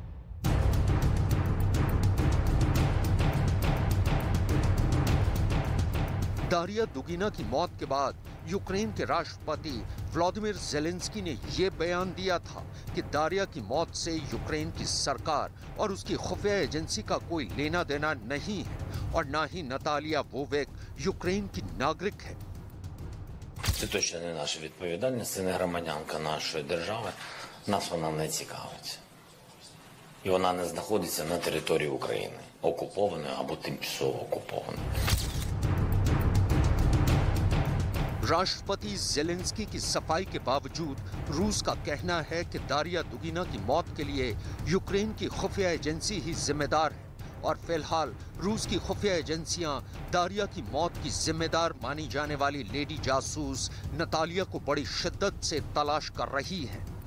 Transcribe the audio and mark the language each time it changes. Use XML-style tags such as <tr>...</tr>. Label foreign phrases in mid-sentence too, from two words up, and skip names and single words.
<hi>दारिया दुगिना की मौत के बाद यूक्रेन के राष्ट्रपति व्लादिमीर ज़ेलेंस्की ने यह बयान दिया था कि दारिया की मौत से यूक्रेन की सरकार और उसकी खुफिया एजेंसी का कोई लेना देना नहीं है और ना ही नतालिया वोविक यूक्रेन की नागरिक है।</hi> <uk>Це точно не наша відповідальність, це не громадянка нашої держави, нас вона не цікавить. І вона не знаходиться на території України, окупованої або тимчасово окупованої.</uk> <hi>राष्ट्रपति ज़ेलेंस्की की सफाई के बावजूद रूस का कहना है कि दारिया दुगिना की मौत के लिए यूक्रेन की खुफिया एजेंसी ही जिम्मेदार है और फिलहाल रूस की खुफिया एजेंसियां दारिया की मौत की जिम्मेदार मानी जाने वाली लेडी जासूस नतालिया को बड़ी शिद्दत से तलाश कर रही हैं।</hi>